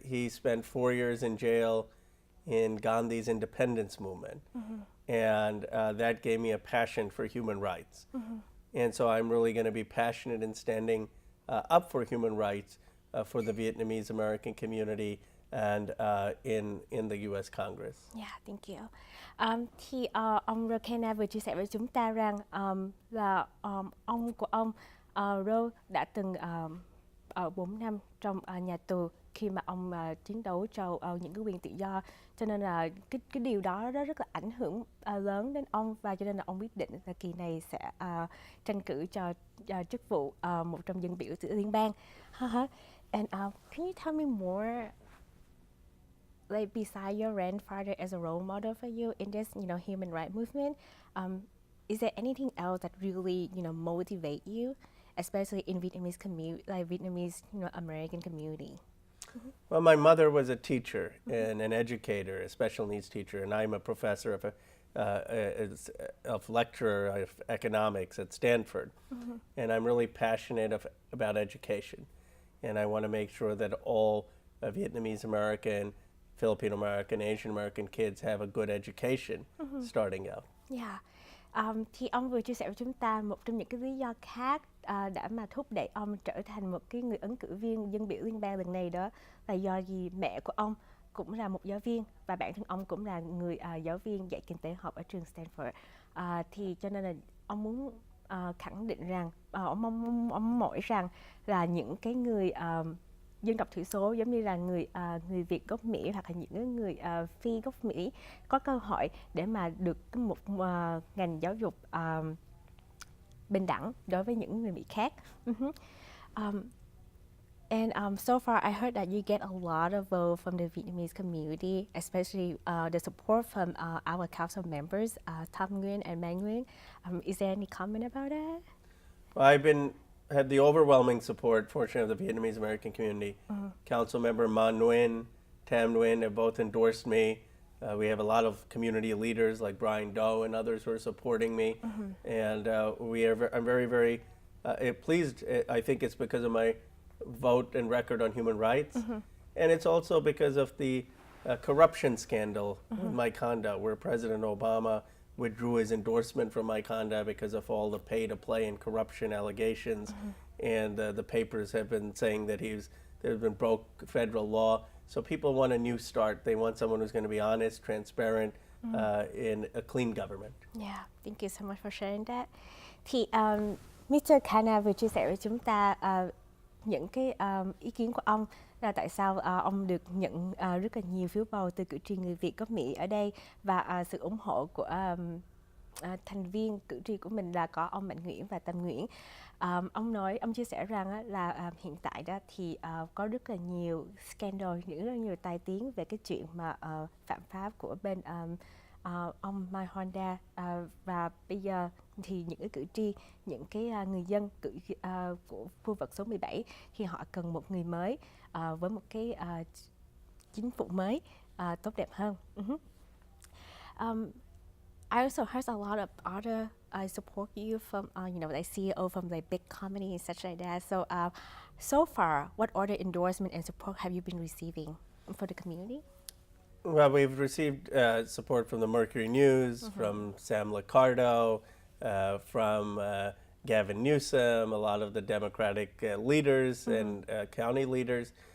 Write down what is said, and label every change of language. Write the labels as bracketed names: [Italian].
[English] He spent 4 years in jail in Gandhi's independence movement, and that gave me a passion for human rights. And so I'm really going to be passionate in standing up for human rights for the Vietnamese American community and in the U.S. Congress. Yeah, thank you. [Vietnamese] Thì ông Khanna vừa chia sẻ với chúng ta rằng là ông của ông Ro đã từng ở 4 năm trong nhà tù khi mà ông chiến đấu cho những cái quyền tự do, cho nên là cái điều đó rất là ảnh hưởng lớn đến ông, và cho nên là ông quyết định là kỳ này sẽ tranh cử cho chức vụ một trong dân biểu liên bang. [English] And can you tell me more, like beside your grandfather as a role model for you in this human rights movement, is there anything else that really motivate you, especially in Vietnamese community, like Vietnamese American community? Well, my mother was a teacher and an educator, a special needs teacher, and I'm a professor of lecturer of economics at Stanford. And I'm really passionate about education. And I want to make sure that all Vietnamese American, Filipino American, Asian American kids have a good education starting out. Yeah. [Vietnamese] Thì ông vừa chia sẻ với chúng ta một trong những cái lý do khác đã mà thúc đẩy ông trở thành một cái người ứng cử viên dân biểu liên bang lần này, đó là do gì mẹ của ông cũng là một giáo viên và bản thân ông cũng là người giáo viên dạy kinh tế học ở trường Stanford. Thì cho nên là ông muốn khẳng định rằng ông mong rằng là những cái người dân tộc thiểu số giống như là người Việt gốc Mỹ hoặc là những người phi gốc Mỹ có cơ hội để mà được một ngành giáo dục bình đẳng đối với những người Mỹ khác. [English] And so far, I heard that you get a lot of vote from the Vietnamese community, especially the support from our council members, Tham Nguyen and Mai Nguyen. Is there any comment about that? Well, I've had the overwhelming support, fortunately, of the Vietnamese American community. Council member Man Nguyen, Tam Nguyen have both endorsed me. We have a lot of community leaders like Brian Doe and others who are supporting me. And I'm very, very pleased. I think it's because of my vote and record on human rights. And it's also because of the corruption scandal with Mike Honda, where President Obama withdrew his endorsement from Mike Honda because of all the pay-to-play and corruption allegations. And the papers have been saying that there's been broke federal law. So people want a new start. They want someone who's going to be honest, transparent, in a clean government. Yeah, thank you so much for sharing that. [Vietnamese] Thì Mr. Khanna vừa chia sẻ với chúng ta những cái ý kiến của ông là tại sao ông được nhận rất là nhiều phiếu bầu từ cử tri người Việt gốc Mỹ ở đây, và sự ủng hộ của thành viên cử tri của mình là có ông Mạnh Nguyễn và Tâm Nguyễn. Ông chia sẻ rằng là hiện tại đó thì có rất là nhiều scandal, rất là nhiều tai tiếng về cái chuyện mà phạm pháp của bên ông Mai Honda, và bây giờ thì những cái cử tri, những cái người dân của khu vực số 17 thì họ cần một người mới với một cái chính phủ mới tốt đẹp hơn. [English] I also heard a lot of other support you from like CEO from like big companies and such like that. So far, what other endorsement and support have you been receiving for the community? Well, we've received support from the Mercury News, from Sam Liccardo, from Gavin Newsom, a lot of the Democratic leaders and county leaders.